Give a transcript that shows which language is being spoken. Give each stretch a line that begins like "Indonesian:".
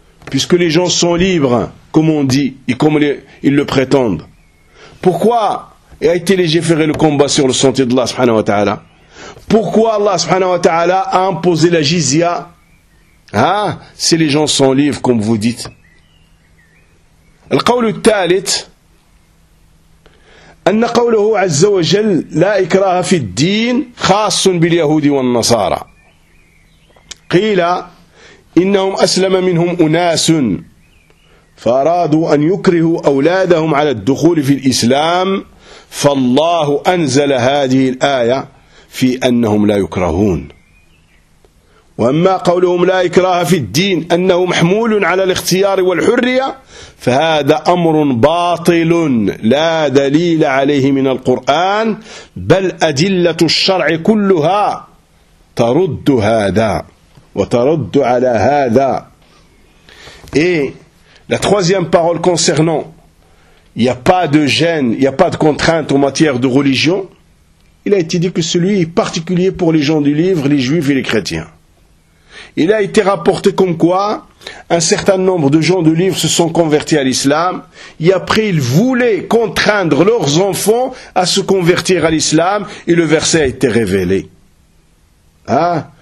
French: Puisque les gens sont libres, comme on dit, et comme ils le prétendent. Pourquoi a été légiféré le combat sur le sentier d'Allah
Arabic: subhanahu wa ta'ala?
French: Pourquoi Allah
Arabic: subhanahu wa ta'ala
French: a imposé la jizya? Hein? Si les gens sont libres, comme vous dites.
Arabic: القول الثالث أن قوله عز وجل لا إكراه في الدين خاص باليهود والنصارى قيل إنهم أسلم منهم أناس فأرادوا أن يكرهوا أولادهم على الدخول في الإسلام فالله أنزل هذه الآية في أنهم لا يكرهون وأما قولهم لا إكراه في الدين أنه محمول على الاختيار والحرية فهذا أمر باطل لا دليل عليه من القرآن بل أدلة الشرع كلها ترد هذا وترد على هذا.
French: Et la troisième parole concernant il y a pas de gêne, il y a pas de contrainte en matière de religion, il a été dit que celui est particulier pour les gens du livre, les juifs et les chrétiens. Il a été rapporté comme quoi un certain nombre de gens de livre se sont convertis à l'islam, et après ils voulaient contraindre leurs enfants à se convertir à l'islam, et le verset a été révélé. Hein?